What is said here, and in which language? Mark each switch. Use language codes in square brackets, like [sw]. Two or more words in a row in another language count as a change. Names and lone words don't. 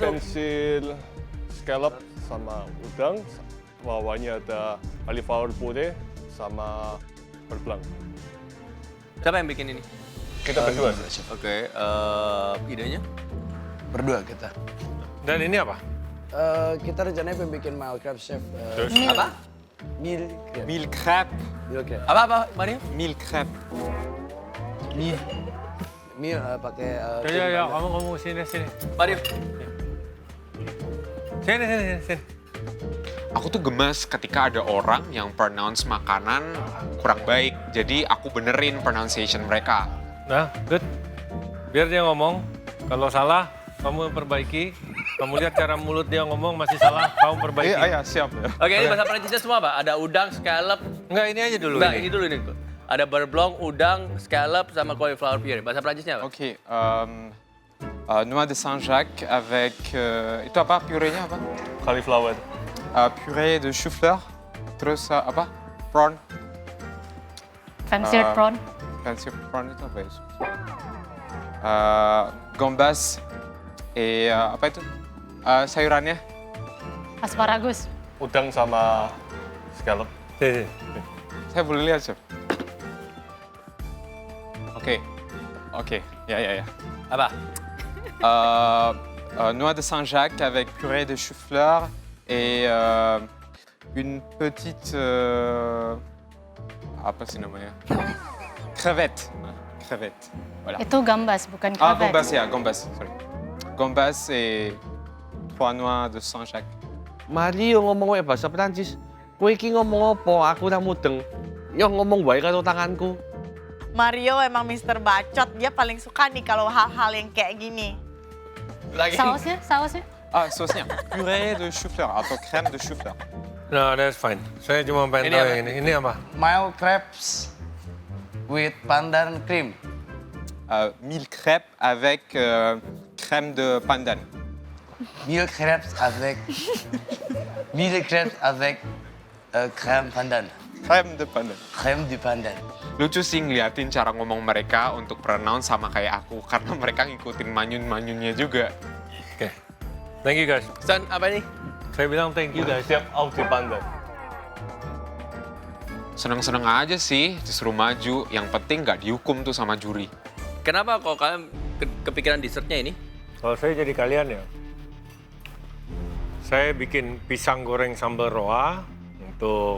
[id] pensil scallop sama udang, bawahnya ada [en] cauliflower puree [id] sama beurre. Siapa yang bikin ini? Kita berdua. Oke, idenya? Berdua kita. Dan ini apa? Kita rencananya pengen bikin [en] mild crab chef. [id] Terus? Apa? [en] Meal crab. [fr] Mille crêpes. [en] Meal crab. [id] Apa, Mario? [fr] Mille crêpes. [id] Meal pakai Ya, kamu sini. Mario. Sini. Aku tuh gemas ketika ada orang yang pronounce makanan kurang baik. Jadi aku benerin pronunciation mereka. Nah, good. Biar dia ngomong, kalau salah kamu perbaiki. Kamu lihat cara mulut dia ngomong masih salah, kamu perbaiki. Iya, siap. Oke, ini bahasa Prancisnya semua apa? Ada udang, scallop. Enggak, ini aja dulu. Enggak, ini dulu ini. Ada beurre blanc, udang, scallop, sama [en] cauliflower puree. [id] Bahasa Prancisnya apa? Ok. [fr] Noix de Saint-Jacques avec... [id] itu apa? Puree-nya apa? Cauliflower. [fr] Purée de chou-fleur. [id] Terus apa? Prawn. [en] Fancied prawn. Fancy prawn [id] itu apa ya? Gambas. Apa itu? Sayurannya. Asparagus. Udang sama scallop. Sini. Saya boleh lihat, Chef? Oke. Ya. Apa? [fr] Noix de Saint-Jacques avec purée de chou-fleur et une petite [id] apa sih namanya? [fr] Crevette. Crevette. Voilà. [id] Itu gambas, bukan Ah, krevet. gambas ya, gambas. Sorry. [fr] Gambas et pois noir de Saint-Jacques. [id] Mario ngomong wae bahasa Prancis. [jv] Kowe iki ngomong apa? Aku ora mudeng. Yo ngomong wae karo tanganku. [id] Mario emang Mister Bacot, dia paling suka nih kalau hal-hal yang kayak gini. Sausnya? Ah, sausnya. [fr] Purée de chou-fleur atau crème de chou-fleur. [en] No, that's fine. [id] Saya cuma pengen Ini tahu apa? yang ini. Ini apa? [en] Mild crabs with pandan cream. [fr] Mille crêpes avec crème de pandan. [en] Meal crabs [fr] avec crème pandan. Crème de pandan. Crème du pandan. [id] Lucu sih ngeliatin cara ngomong mereka untuk pronounce sama kayak aku. Karena mereka ngikutin manyun-manyunnya juga. Oke. [en] Thank you guys. [id] San, apa ini? Saya bilang [en] thank you guys. [id] Siap out di pandan. Seneng-seneng aja sih disuruh maju. Yang penting nggak dihukum tuh sama juri. Kenapa kok kalian kepikiran dessertnya ini? Kalau saya jadi kalian ya, saya bikin pisang goreng sambal roa untuk